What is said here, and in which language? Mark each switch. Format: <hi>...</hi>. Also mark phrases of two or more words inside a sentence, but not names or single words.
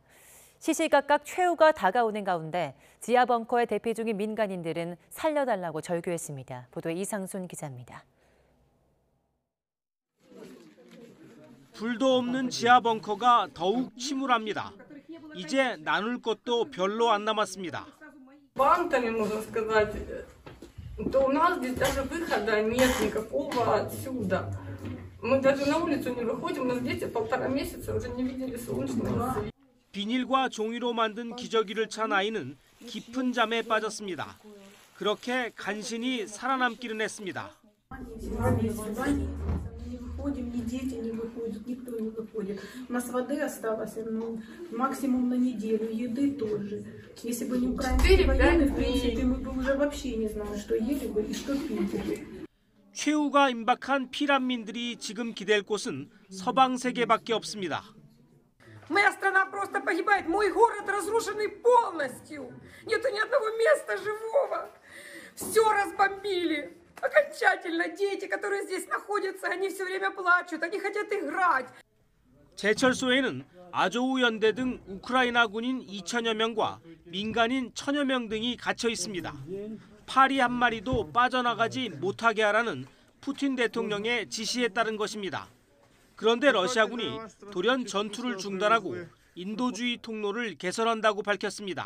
<ko>시시각각 최후가 다가오는 가운데 지하 벙커에 대피 중인 민간인들은 살려달라고 절규했습니다. 보도에 이상순 기자입니다. 불도 없는 지하 벙커가 더욱 침울합니다. 이제 나눌 것도 별로 안 남았습니다.</ko> <ru>то у нас здесь даже выхода нет никакого отсюда. Мы даже на улицу не выходим, у нас дети 1,5 месяца уже не видели солнечного света.</ru> <ko>비닐과 종이로 만든 기저귀를 찬 아이는 깊은 잠에 빠졌습니다. 그렇게 간신히 살아남기는 했습니다.</ko> <ru>выходим, ни дети не выходят, никто не выходит. У нас воды осталось максимум на неделю, еды тоже. Если бы не украинские военные, в принципе, мы бы уже вообще не знали, что ели бы и что пили.</ru> <ko>최후가 임박한 피난민들이 지금 기댈 곳은 서방 세계밖에 없습니다.</ko> <ru>Моя страна просто погибает, мой город разрушенный полностью. Нету ни одного места живого. Все разбомбили. окончательно. Дети, которые здесь находятся, они все время плачут, они хотят играть.</ru> <ko>제철소에는 아조우 연대 등 우크라이나 군인 2천여 명과 민간인 1,000여 명 등이 갇혀 있습니다. 파리 한 마리도 빠져나가지 못하게 하라는 푸틴 대통령의 지시에 따른 것입니다. 그런데 러시아군이 돌연 전투를 중단하고 인도주의 통로를 개설한다고 밝혔습니다.</ko>